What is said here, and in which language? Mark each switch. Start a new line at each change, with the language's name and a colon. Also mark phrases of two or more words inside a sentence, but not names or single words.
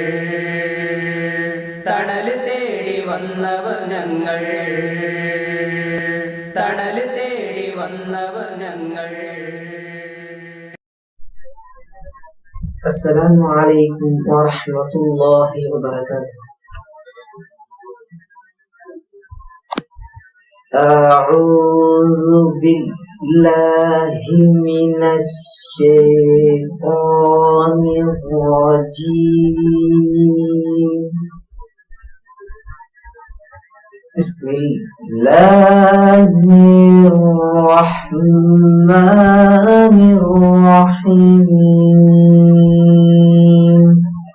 Malayalam: തണല് തേടി വന്നവർ ഞങ്ങൾ. തണല് തേടി വന്നവർ ഞങ്ങൾ.
Arabic: السلام عليكم ورحمة الله وبركاته. أعوذ بالله من الشيطان الرجيم. بسم الله الرحمن الرحيم.